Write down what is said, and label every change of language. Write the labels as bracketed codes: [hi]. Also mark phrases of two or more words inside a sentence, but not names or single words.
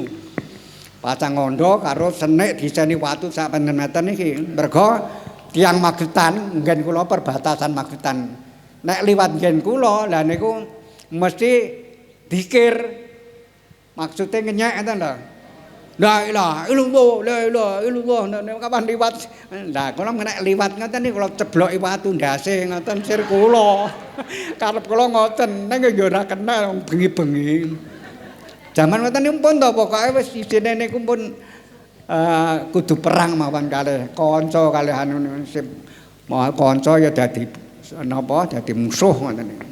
[jv] Pasang ondo karo senik diseni watu sak penten meter niki. Mergo tiyang Magetan nggen kula perbatasan Magetan. Nek liwat nggen kula lha niku mesti dikir. Maksude ngenyek ngoten lho. [ar] لا إله إلا الله، لا إله إلا الله. [jv] Kapan liwat? Lah kula nek liwat ngoten niku kula cebloki watu ndase ngoten sir kula. Karep kula ngoten, ning ya ora kenal bengi-bengi. Zaman ngoten niku pun to pokoke wis isine niku pun kudu perang mawon kalih kanca kalih anu sip kanca ya dadi napa dadi musuh ngoten niku.